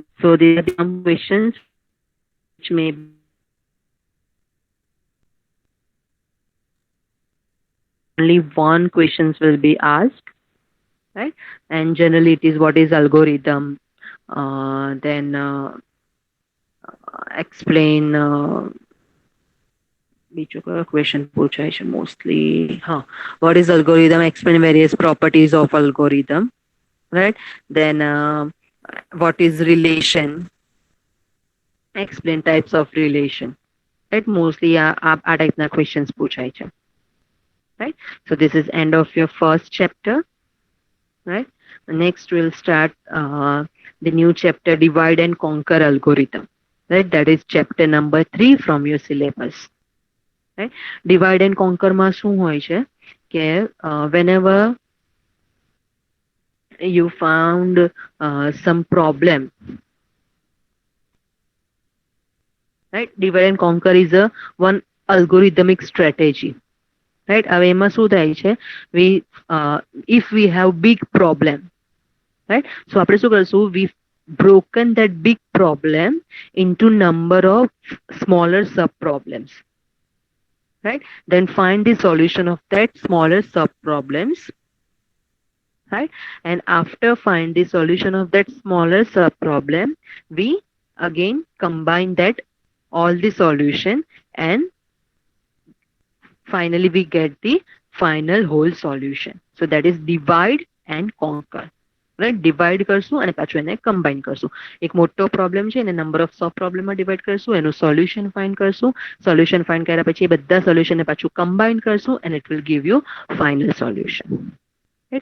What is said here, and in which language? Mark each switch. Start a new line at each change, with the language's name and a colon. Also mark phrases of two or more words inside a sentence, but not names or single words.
English: So these are some questions which may only one questions will be asked, right? And generally it is what is algorithm, then explain
Gujarati: બીજો કયો question પૂછાય છે
English: mostly, what is algorithm, explain various properties of algorithm, right? Then what is relation, explain types of relation, right?
Gujarati: Mostly આ ટાઈપના questions પૂછાય છે,
English: right? So this is end of your first chapter, right? Next we'll start the new chapter, divide and conquer algorithm, right? That is chapter number 3 from your syllabus, right? Divide and conquer
Gujarati: માં શું હોય છે કે
English: whenever you found some problem, right? Divide and conquer is a one algorithmic strategy, right?
Gujarati: હવે એમાં શું થાય છે,
English: we if we have big problem, right?
Gujarati: So આપણે શું કરશું,
English: we broken that big problem into number of smaller sub problems, right? Then find the solution of that smaller sub problems, right? And after find the solution of that smaller sub problem, we again combine that all the solution, and finally we get the final whole solution. So that is divide and conquer, right?
Gujarati: Divide કરશું અને પાછું એને combine કરશું. એક મોટો problem છે એને
English: number of sub problem
Gujarati: માં divide કરશું, એનું
English: solution find
Gujarati: કરશું,
English: solution find
Gujarati: કર્યા પછી એ બધા solution ને પાછું combine કરશું,
English: and it will give you final solution, right?